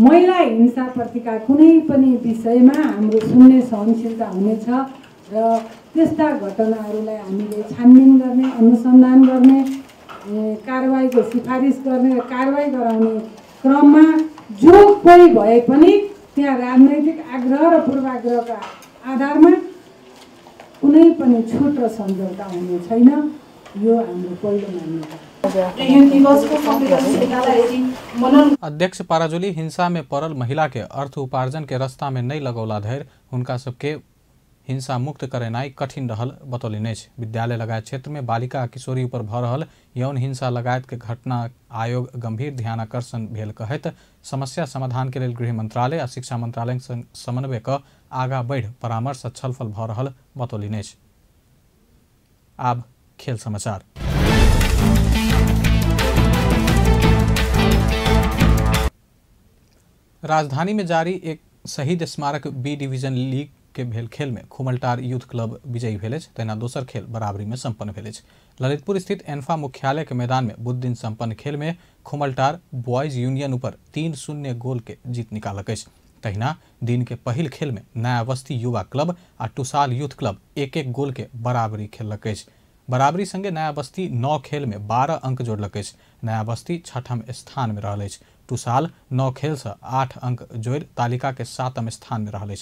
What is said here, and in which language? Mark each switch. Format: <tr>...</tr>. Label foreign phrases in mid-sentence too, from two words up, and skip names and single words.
<ne>महिला हिंसाप्रतिका कुनै पनि विषयमा हाम्रो सुन्ने सहनशीलता हुनेछ र त्यस्ता घटनाहरूलाई हामीले छानबिन गर्ने, अनुसन्धान गर्ने, कारबाहीको सिफारिस गर्ने र कारबाही गराउने क्रममा जो कोही भए पनि त्यहाँ राजनैतिक आग्रह र पूर्वाग्रहका आधारमा कुनै पनि छुट र सम्झौता हुने छैन। यो हाम्रो पहिलो मान्यता।</ne> <mai>अध्यक्ष पाराजुली हिंसा में पड़ल महिला के अर्थ उपार्जन के रास्ता में नहीं लगौला धैर हुनका सबके हिंसा मुक्त करेनाई कठिन रहल बतौलनि अछि। विद्यालय लगायत क्षेत्र में बालिका आ किशोरी ऊपर भ रहल यौन हिंसा लगायत के घटना आयोग गंभीर ध्यानाकर्षण भेल कहैत समस्या समाधान के लेल गृह मंत्रालय आ शिक्षा मंत्रालय संग समन्वय क आगा बढ़ि परामर्श आ छलफल भ रहल बतौलनि अछि। आब खेल समाचार। राजधानी में जारी एक शहीद स्मारक बी डिवीजन लीग के भेल खेल में खुमलटार यूथ क्लब विजयी भेल अछि। तहिना दोसर खेल बराबरी में संपन्न भेल अछि। ललितपुर स्थित एन्फा मुख्यालय के मैदान में बुध दिन संपन्न खेल में खुमलटार बॉयज यूनियन ऊपर 3-0 गोल के जीत निकालक अछि। तहिना दिन के पहिल खेल में नया बस्ती युवा क्लब आ टुसाल यूथ क्लब 1-1 गोल के बराबरी खेलक अछि। बराबरी संगे नया बस्ती 9 खेल में 12 अंक जोड़लक अछि। नया बस्ती 6ठम स्थान में रहल अछि। टुसाल 9 खेल से 8 अंक जोड़ तालिका के 7म स्थान में रहल अछि।</mai>